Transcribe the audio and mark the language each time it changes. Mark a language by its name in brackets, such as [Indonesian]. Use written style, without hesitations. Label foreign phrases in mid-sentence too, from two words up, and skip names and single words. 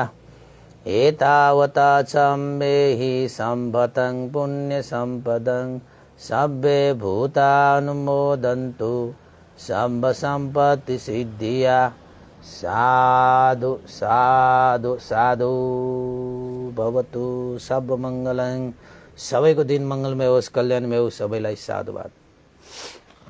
[Pali] एतावता सम्मेहि सम्पतं पुण्यसम्पदं सब्बे भूतानुमोदन्तु सब्ब सम्पत्ति सिद्धिया। साधु साधु साधु। [Sanskrit] भवतु सर्वमङ्गलं। [Nepali] सबैको दिन मङ्गलमय होस्, कल्याणमय होस्। सबैलाई साधुवाद।